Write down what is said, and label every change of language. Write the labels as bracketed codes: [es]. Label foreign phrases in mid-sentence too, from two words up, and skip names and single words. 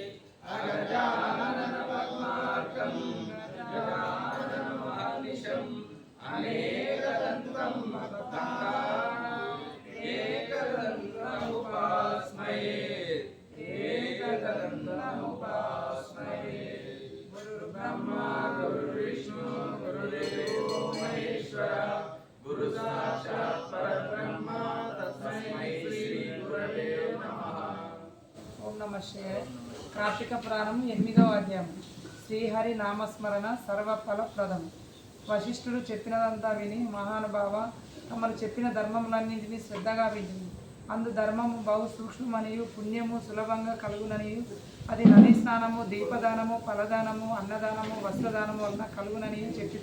[sa] अगजाननपद्मार्कं गजाननमहर्निशम् अनेकदन्तं भक्तानाम् एकदन्तमुपास्महे। गुरुर्ब्रह्मा गुरुर्विष्णु गुरुर्देवो महेश्वरः गुरु साक्षात् परब्रह्म तस्मै श्री गुरवे नमः। ఓం నమ శివాయ. [te] కార్తీక పురాణం 8వ అధ్యాయం. శ్రీహరి నామస్మరణ సర్వఫలప్రదం. వశిష్ఠుడు చెప్పినదంతా విని మహానుభావ తమను చెప్పిన ధర్మములన్నింటినీ శ్రద్ధగా వింటుంది. అందు ధర్మము బహు సూక్ష్మమనియు పుణ్యము సులభంగా కలుగుననియు అది నది స్నానము దీపదానము ఫలదానము అన్నదానము వస్త్రదానము వలన కలుగుననియు చెప్పింది.